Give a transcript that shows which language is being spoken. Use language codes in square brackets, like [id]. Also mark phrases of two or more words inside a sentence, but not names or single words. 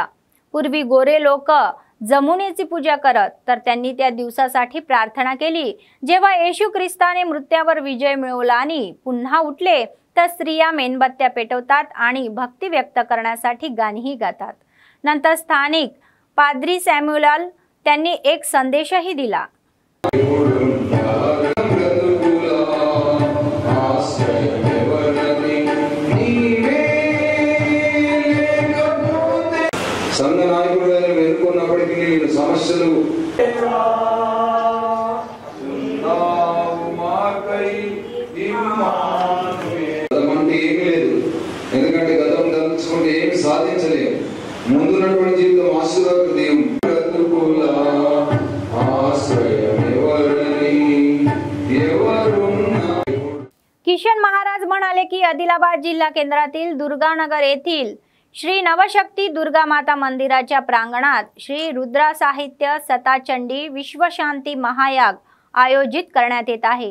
[mr] पूर्वी गोरे लोक जमुनेची पूजा करत, तर त्यांनी त्या दिवसासाठी प्रार्थना केली जेव्हा येशू ख्रिस्ताने मृत्यूवर विजय मिळवला आणि पुन्हा उठले। तर स्त्रिया मेणबत्त्या पेटवतात आणि भक्ती व्यक्त करण्यासाठी गाणीही गातात। नंतर स्थानिक पाद्री सॅम्युअल त्यांनी एक संदेशही दिला। [te] సంఘ నాయకుడుగా ఎన్నుకున్నప్పటికీ నేను సమస్యలు గతమంటే ఏమీ లేదు, ఎందుకంటే గతం తలుచుకుంటే ఏమి సాధించలేము। ముందున్నటువంటి జీవితం ఆశీర్వాదం। [mr] किशन महाराज म्हणाले की आदिलाबाद जिल्हा केंद्रातील दुर्गानगर येथील श्री नवशक्ती दुर्गा माता मंदिराच्या प्रांगणात श्री रुद्रा साहित्य सताचंडी विश्वशांती महायाग आयोजित करण्यात येत आहे।